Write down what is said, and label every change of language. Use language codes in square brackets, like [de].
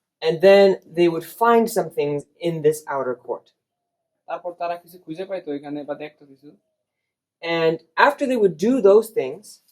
[en] And then they would find some things in this outer court. [bn] তারপর তারা কিছু খুঁজে পাইতো এখানে বা দেখতো কিছু। [en] And after they would do those things,